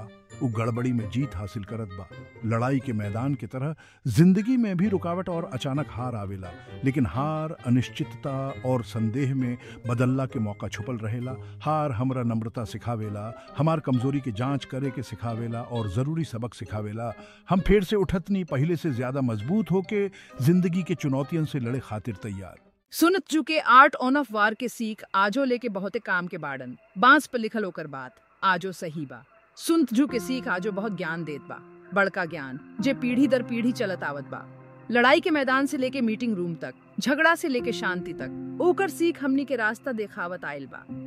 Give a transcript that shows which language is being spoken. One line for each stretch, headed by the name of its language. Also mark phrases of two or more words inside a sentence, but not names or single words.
Bhojpuri: वो गड़बड़ी में जीत हासिल करत बा। लड़ाई के मैदान की तरह जिंदगी में भी रुकावट और अचानक हार आवेला, लेकिन हार अनिश्चितता और संदेह में बदलला के मौका छुपल रहेला। हार हमरा नम्रता सिखावेला, हमार कमजोरी के जांच करे के सिखावेला और जरूरी सबक सिखावेला। हम फिर से उठतनी पहले से ज्यादा मजबूत होके जिंदगी के चुनौतियों से लड़े खातिर तैयार। सुनतजू के आर्ट ऑन ऑफ वार के सीख आजो लेके बहुते काम के बाड़न। बांस पर लिखल होकर बात आजो सही बा। सुनतजू के सीख आजो बहुत ज्ञान देत बा, बड़का ज्ञान जे पीढ़ी दर पीढ़ी चलत आवत बा। लड़ाई के मैदान से लेके
English: meeting room
Bhojpuri: तक, झगड़ा से लेके शांति तक, ओकर सीख हमनी के रास्ता देखावत आयल बा।